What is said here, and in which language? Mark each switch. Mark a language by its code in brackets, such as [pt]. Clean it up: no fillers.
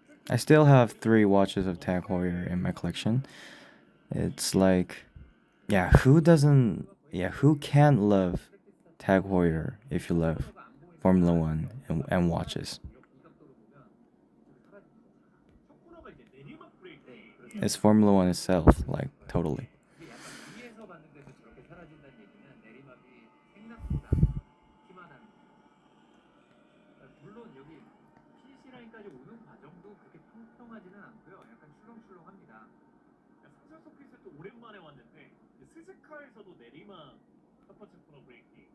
[en] I still have 3 watches of Tag Heuer in my collection. It's like, yeah, who can't love Tag Heuer if you love Formula One and watches? [ko] 첫 코너가 이제 내리막 브레이크. [en] It's Formula One itself, like totally. [ko] 이게 약간 위에서 봤는데도 저렇게 사라진다는 얘기는 내리막이 생각보다 심하다는 거죠. 물론 여기 피니시 라인까지 오는 과정도 그렇게 평평하지는 않고요. 약간 출렁출렁합니다. 사전 서킷에 또 오랜만에 왔는데 스즈카에서도 내리막 첫 번째 코너 브레이크.